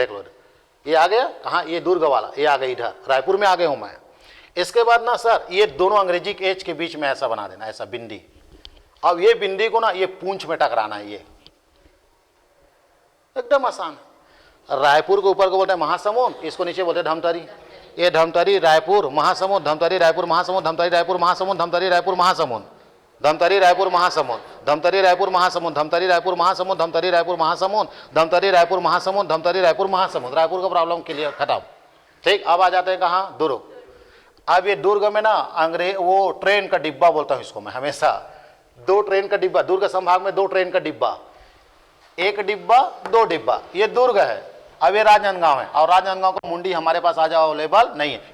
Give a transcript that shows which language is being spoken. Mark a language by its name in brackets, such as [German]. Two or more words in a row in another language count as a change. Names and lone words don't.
[Hindi] देख लो, ये आ गया कहाँ, ये दुर्ग वाला, ये आ गया इधर, रायपुर में आ गया हूं मैं। इसके बाद ना सर ये दोनों अंग्रेजी के H के बीच में ऐसा बना देना, ऐसा बिंदी। अब ये बिंदी को ना ये पूंछ में टकराना है, ये एकदम आसान है। रायपुर के ऊपर को बोलते हैं महासमुंद, इसको नीचे बोलते हैं धमतरी। ये धमतरी, रायपुर, महासमुंद, धमतरी, रायपुर, महासमुंद, धमतरी, रायपुर, महासमुंद, धमतरी, रायपुर, महासमुंद, धमतरी, रायपुर, महासमुंद, धमतरी, रायपुर, महासमुंद, धमतरी, रायपुर, महासमुंद, धमतरी, रायपुर, महासमुंद, धमतरी, रायपुर, महासमुंद, धमतरी, रायपुर, महासमुंद। रायपुर का [English] problem clear, [Hindi] खत्म। ठीक, अब आ जाते हैं कहाँ, दुर्ग। अब ये दुर्ग में ना वो ट्रेन का डिब्बा बोलता हूँ इसको मैं हमेशा, 2 ट्रेन का डिब्बा। दुर्ग संभाग में 2 ट्रेन का डिब्बा, 1 डिब्बा 2 डिब्बा। ये दुर्ग है। अब ये राजनांदगांव है, और राजनांदगांव का मुंडी हमारे पास आज अवेलेबल नहीं है।